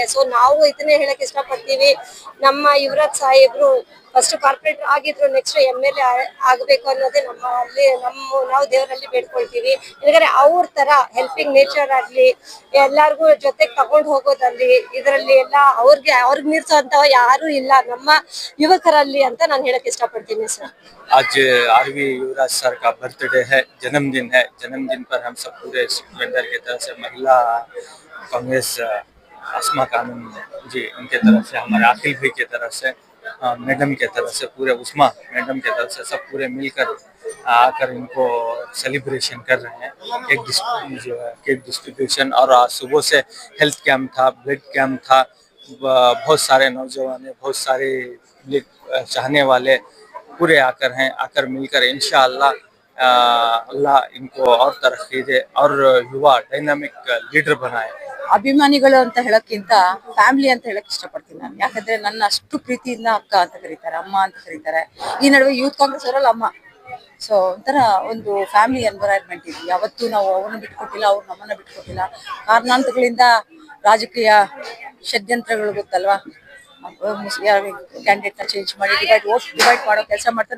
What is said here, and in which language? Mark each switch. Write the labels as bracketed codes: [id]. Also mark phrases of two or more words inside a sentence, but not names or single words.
[kn] ಸೊ ನಾವು ಇದನ್ನೇ ಹೇಳಕ್ ಇಷ್ಟಪಡ್ತೀವಿ, ನಮ್ಮ ಯುವರಾಜ್ ಸಾಹೇಬ್ರು [en] first corporator [kn] ಆಗಿದ್ರು, [en] next MLA [kn] ಆಗ್ಬೇಕು ಅನ್ನೋದೇ ನಾವು ದೇವರಲ್ಲಿ ಬೇಡ್ಕೊಳ್ತೀವಿ. ಯಾಕಂದ್ರೆ ಅವ್ರ ತರ [en] helping nature [kn] ಆಗ್ಲಿ, ಎಲ್ಲಾರ್ಗು ಜೊತೆಗೆ ತಗೊಂಡು ಹೋಗೋದಲ್ಲಿ ಇದರಲ್ಲಿ ಎಲ್ಲ ಅವ್ರಿಗೆ ಮೀರ್ಸೋಂತ ಯಾರು ಇಲ್ಲ ನಮ್ಮ ಯುವಕರಲ್ಲಿ ಅಂತ ನಾನು ಹೇಳಕ್ ಇಷ್ಟಪಡ್ತೀನಿ ಸರ್. [hi] आज आरवी युवराज सर का बर्थडे है, जन्मदिन है। जन्मदिन पर हम सब पूरे वेंडर की तरफ से, महिला कांग्रेस अस्मा खानम जी उनके तरफ से, हमारे आखिल भाई की तरफ से, मैडम के तरफ से, पूरे उस्मा मैडम के तरफ से सब पूरे मिलकर आकर इनको सेलिब्रेशन कर रहे हैं। [en] cake distribution [hi] और आज सुबह से [en] health camp [hi] था, [en] blood camp [hi] था। बहुत सारे नौजवान, बहुत सारे चाहने वाले पूरे आकर मिलकर इंशाअल्लाह अल्लाह इनको और तरक्की दे और युवा [en] dynamic leader [hi] बनाए। [kn] ಅಭಿಮಾನಿಗಳು ಅಂತ ಹೇಳಕ್ಕಿಂತ ಫ್ಯಾಮಿಲಿ ಅಂತ ಹೇಳಕ್ ಇಷ್ಟಪಡ್ತೀನಿ ನಾನು. ಯಾಕಂದ್ರೆ ನನ್ನ ಅಷ್ಟು ಪ್ರೀತಿಯಿಂದ ಅಕ್ಕ ಅಂತ ಕರೀತಾರೆ, ಅಮ್ಮ ಅಂತ ಕರೀತಾರೆ. ಈ ನಡುವೆ ಯೂತ್ ಕಾಂಗ್ರೆಸ್ ಅವರಲ್ಲಿ ಅಮ್ಮ. ಸೊ ಒಂಥರ ಒಂದು [en] family environment [kn] ಇದೆ. ಯಾವತ್ತೂ ನಾವು ಅವ್ರನ್ನ ಬಿಟ್ಕೊಟ್ಟಿಲ್ಲ, ಅವ್ರು ನಮ್ಮನ್ನ ಬಿಟ್ಕೊಟ್ಟಿಲ್ಲ. ಕಾರಣಾಂತರಗಳಿಂದ ರಾಜಕೀಯ ಷಡ್ಯಂತ್ರಗಳು ಗೊತ್ತಲ್ವಾ, ಕ್ಯಾಂಡಿಡೇಟ್ ನ ಚೇಂಜ್ ಮಾಡಿ ಡಿವೈಡ್ ಮಾಡೋ ಕೆಲಸ ಮಾಡ್ತಾರೆ.